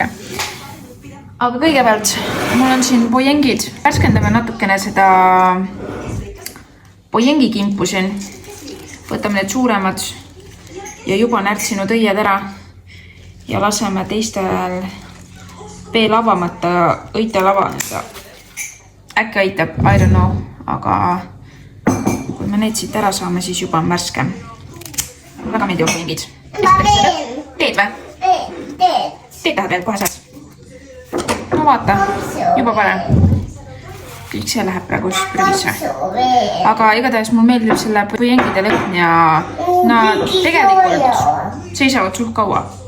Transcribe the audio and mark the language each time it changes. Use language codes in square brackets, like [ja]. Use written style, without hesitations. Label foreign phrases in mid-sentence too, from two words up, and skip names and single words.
[et] Aga kõigepealt mul on siin pojengid, värskendame natukene seda pojengi kimpu siin. Võtame need suuremad ja juba närtsinud õied ära ja laseme teistel veel avamata õitel avaneda. Äkki aitab, [en] I don't know, [et] aga kui me neid siit ära saame, siis juba on värske. Väga meeldivad pojengid. Teed või? Teed tahad veel, kohe saad. No vaata, juba parem. Kõik see läheb praegu prügisse. Aga igatahes mul meeldib selle pojengide lõhn ja nad tegelikult seisavad suht kaua.